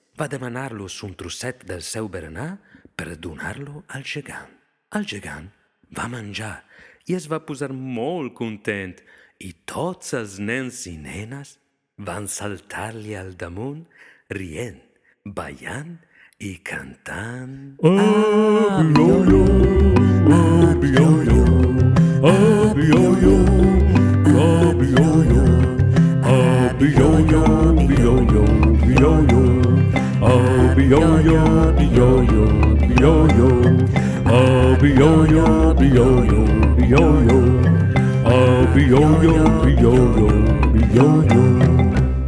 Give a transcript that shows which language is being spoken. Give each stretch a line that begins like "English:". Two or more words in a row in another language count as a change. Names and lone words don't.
Catalan: Va demanar-los un trosset del seu berenar per donar-lo al gegant. El gegant va menjar i es va posar molt content i tots els nens i nenes van saltar-li al damunt rient, ballant i cantant. Abioyo, abioyo, abioyo, abioyo, abioyo, bioyo, bioyo, abioyo, bioyo, bioyo, abioyo, bioyo, bioyo, abioyo, bioyo, bioyo.